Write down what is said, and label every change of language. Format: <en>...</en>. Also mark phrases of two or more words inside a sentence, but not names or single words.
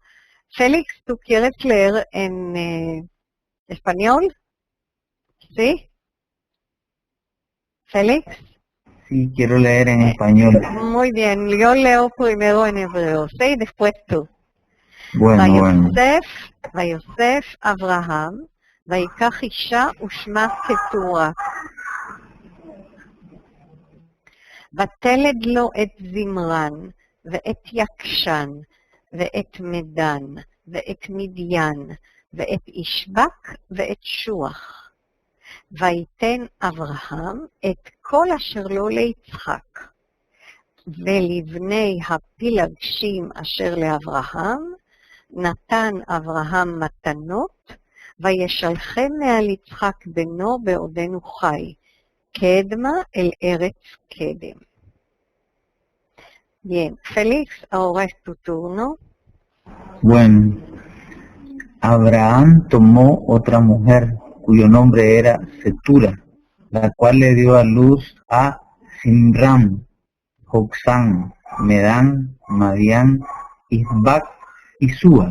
<es>Félix, ¿tú quieres leer en español? ¿Sí? ¿Félix? Sí, quiero leer en español. Muy bien, yo leo primero en hebreo, ¿sí? Después tú. Bueno.</es> <he>ויוסף אברהם, ויקח אישה ושמה קטורה. ותלד לו את זמרן, ואת יקשן, ואת מדן, ואת מדיין, ואת ישבק, ואת שוח. ויתן אברהם את כל אשר לו ליצחק, ולבני הפילגשים אשר לאברהם, נתן אברהם מתנות, וישלחם מעל יצחק בנו בעודנו חי. קדמה, אל ארץ קדם.</he> <es>Bien, Félix, ahora es tu turno. Bueno, Abraham tomó otra mujer cuyo nombre era Setura, la cual le dio a luz a Simram, Joksán, Medán, Madián, Isbac y Súa.</es>